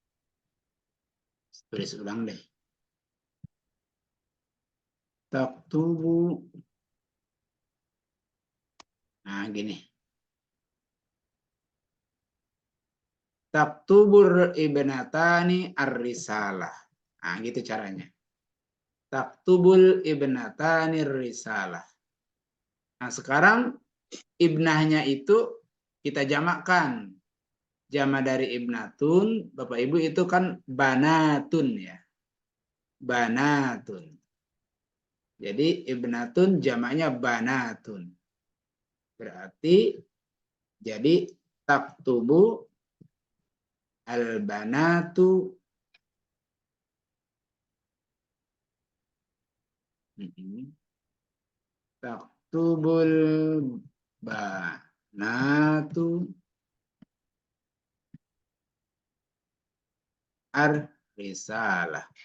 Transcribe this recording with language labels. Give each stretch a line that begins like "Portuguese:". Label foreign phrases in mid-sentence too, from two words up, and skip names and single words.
Indonesian: Tulis ulang deh. Taktubu. Nah, gini.
Arabic: تكتب الابنتان الرسالة.
Indonesian: Nah, gitu caranya.
Arabic: تكتب الابنتان الرسالة.
Indonesian: Nah, sekarang ibnahnya itu kita jamakkan. Jama dari ibnatun, Bapak Ibu itu kan banatun ya. Banatun. Jadi ibnatun jamaknya banatun. Berarti jadi
Arabic: تكتب البنات تكتب البنات الرسالة.